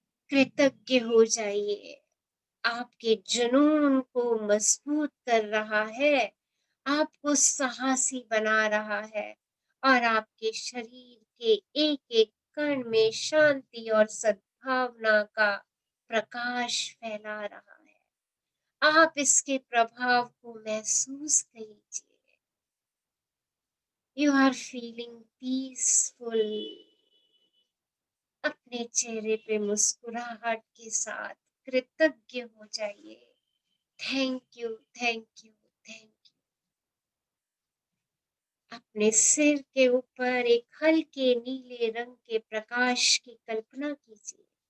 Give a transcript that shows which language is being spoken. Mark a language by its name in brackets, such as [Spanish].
[Hindi] कृतज्ञ हो जाइए, आपके जुनून को मजबूत कर रहा है, आपको साहसी बना रहा है और आपके शरीर के एक-एक कण में शांति और सद्भावना का प्रकाश फैला रहा है। आप इसके प्रभाव को महसूस कीजिए। [English] You are feeling peaceful। [Hindi] अपने चेहरे पे मुस्कुराहट के साथ कृतज्ञ हो जाइए। [English] Thank you, thank you, thank you. [Hindi] अपने सिर के ऊपर एक हल्के नीले रंग के प्रकाश की कल्पना कीजिए।